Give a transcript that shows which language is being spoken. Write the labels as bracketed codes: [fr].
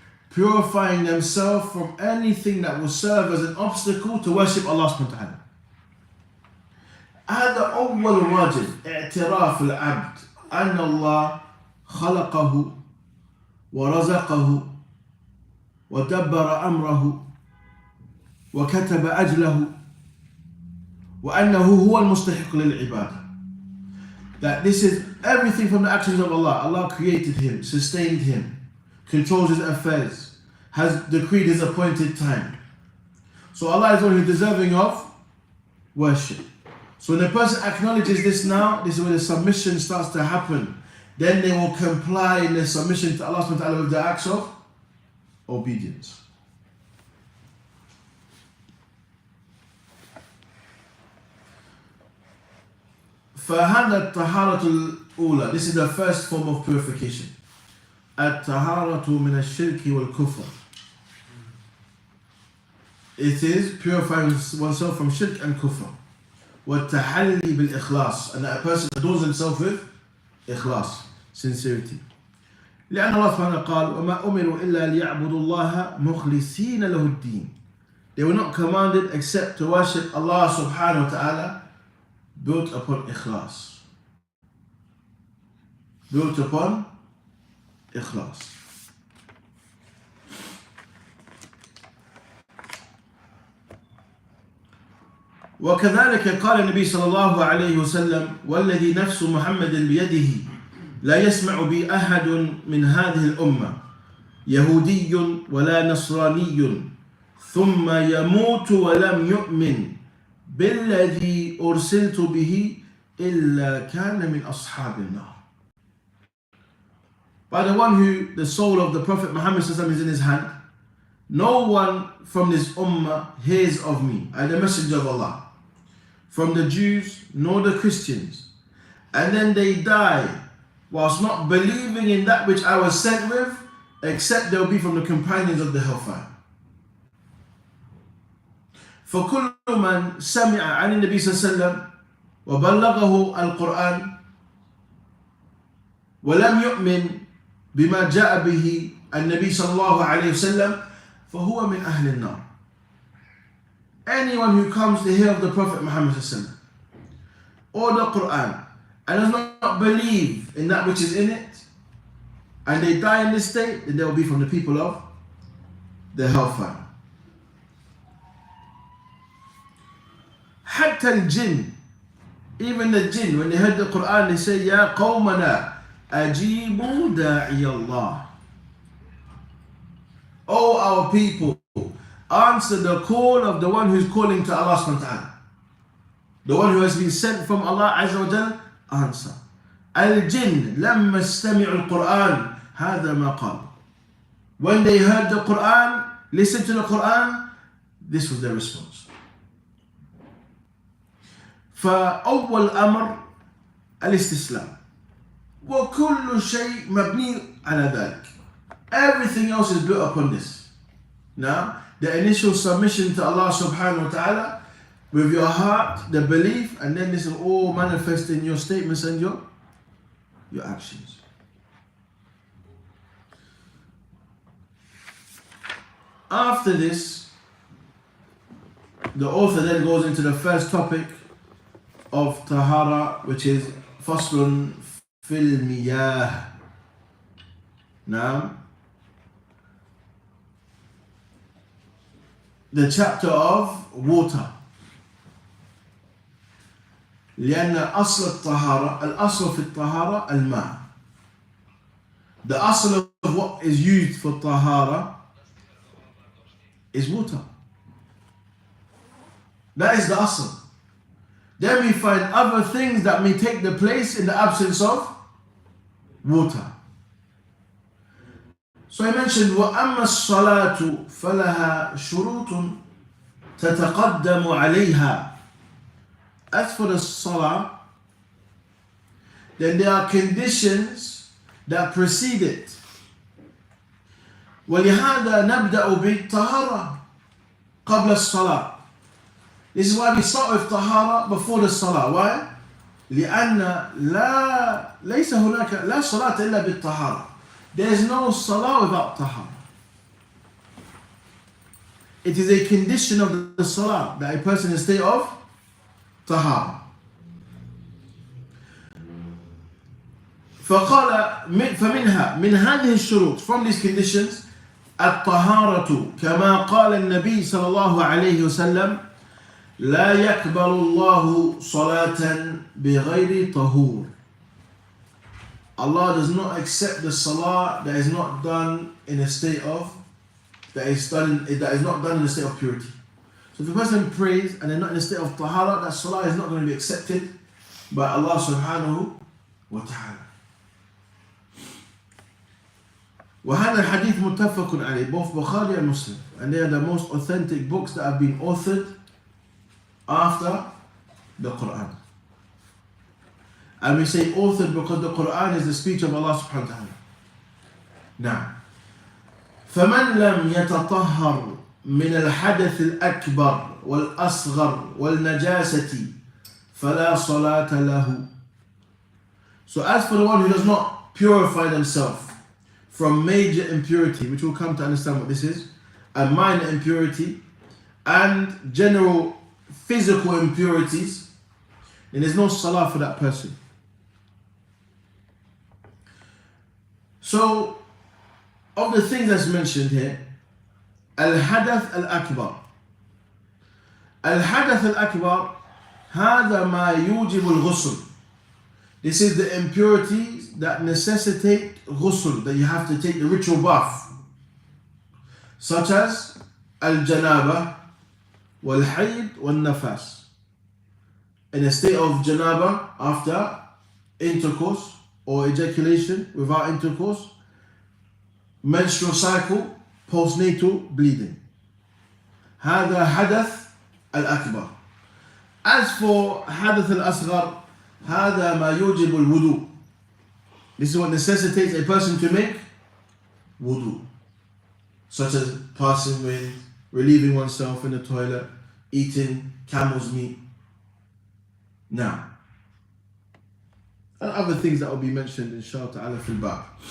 [en] Purifying themselves from anything that will serve as an obstacle to worship Allah subhanahu wa ta'ala. [ar] هذا أول واجب اعتراف العبد أن الله خلقه ورزقه ودبر أمره وكتب أجله وأنه هو المستحق للعبادة. [en] That this is everything from the actions of Allah. Allah created him, sustained him, controls his affairs, has decreed his appointed time. So Allah is only deserving of worship. So when a person acknowledges this now, this is where the submission starts to happen. Then they will comply in their submission to Allah subhanahu wa ta'ala with the acts of obedience. [ar] فهذا الطهارة الأولى. [en] This is the first form of purification. [ar] الطهارة من الشرك والكفر. [en] It is purifying oneself from shirk and kufr. [ar] والتحلي بالإخلاص, [en] and that a person adorns himself with إخلاص, sincerity. [ar] لأن الله سبحانه قال وما أمروا إلا ليعبدوا الله مخلصين له الدين. [en] They were not commanded except to worship Allah subhanahu wa ta'ala built upon ikhlas. Built upon ikhlas. [ar] وكذلك قال النبي صلى الله عليه وسلم والذي نفس محمد بيده لا يسمع بي أحد من هذه الأمة يهودي ولا نصراني ثم يموت ولم يؤمن بالذي أرسلت به إلا كان من أصحاب النار. [en] By the one who the soul of the Prophet Muhammad is in his hand, no one from this ummah hears of me, I am the messenger of Allah, from the Jews nor the Christians, and then they die whilst not believing in that which I was sent with, except they'll be from the companions of the hellfire. [ar] فكل من سمع عن النبي صلى الله عليه وسلم وبلغه القرآن ولم يؤمن بما جاء به النبي صلى الله عليه وسلم فهو من أهل النار. [en] Anyone who comes to hear of the Prophet Muhammad or the Quran and does not believe in that which is in it, and they die in this state, then they will be from the people of the hellfire. [ar] حتى الجن, [en] even the jinn, when they heard the Quran, they say, [ar] يا قومنا أجيبوا داعي الله. [en] O our people, answer the call of the one who is calling to Allah subhanahu wa ta'ala. The one who has been sent from Allah Azza wa Jal, answer. [ar] الجن لما استمعوا القرآن هذا ما قال. [en] When they heard the Quran, listened to the Quran, this was their response. [ar] فأول أمر الاستسلام وكل شيء مبني على ذلك. [en] Everything else is built upon this. Now, the initial submission to Allah subhanahu wa ta'ala with your heart, the belief, and then this will all manifest in your statements and your actions. After this, the author then goes into the first topic of Tahara, which is Faslun fil Miyah. Now, the chapter of water. [ar] لأن أصل الطهارة الأصل في الطهارة الماء. [en] The asl of what is used for tahara is water. That is the asl. Then we find other things that may take the place in the absence of water. So I mentioned [ar] وَأَمَّا الصَّلَاةُ فَلَهَا شُرُوطٌ تَتَقَدَّمُ عَلَيْهَا. [en] As for the salah, then there are conditions that precede it. [ar] وَلِهَذَا نَبْدَأُ بِالطَّهَارَةِ قَبْلَ الصَّلَاةِ. [en] This is why we start with tahara before the salah. Why? [ar] لأن ليس هناك لا صلاة إلا بالطهارة. [en] There is no salah without tahara. It is a condition of the salah that a person is in a state of tahara. [ar] فمنها من هذه الشروط, [en] from these conditions, [ar] الطهارة كما قال النبي صلى الله عليه وسلم لا يقبل الله صلاة بغير طهور. [en] Allah does not accept the salah that is not done in a state of that is not done in a state of purity. So if a person prays and they're not in a state of tahara, that salah is not going to be accepted by Allah subhanahu wa ta'ala. [ar] وهذا الحديث متفق عليه, [en] both Bukhari and Muslim, and they are the most authentic books that have been authored after the Quran. And we say authored because the Quran is the speech of Allah subhanahu wa ta'ala. [ar] Now, فمن لم يتطهر من الحدث الأكبر والأصغر والنجاسة فلا صلاة له. [en] So as for the one who does not purify themselves from major impurity, which we'll come to understand what this is, and minor impurity, and general physical impurities, then there's no salah for that person. So, of the things that's mentioned here, Al-Hadath Al-Akbar. [ar] Al-Hadath Al-Akbar, هذا ما يوجب الغسل. [en] This is the impurities that necessitate ghusl, that you have to take the ritual bath, such as al-janaba, wal-hayd, wal-nafas. In a state of janaba after intercourse or ejaculation without intercourse, menstrual cycle, postnatal bleeding. [ar] هذا حدث الأكبر. [en] As for [ar] حدث الأصغر, هذا ما يوجب الوضوء. [en] This is what necessitates a person to make wudu, such as passing wind, relieving oneself in the toilet, eating camel's meat. Now, and other things that will be mentioned inshallah ta'ala fil bab.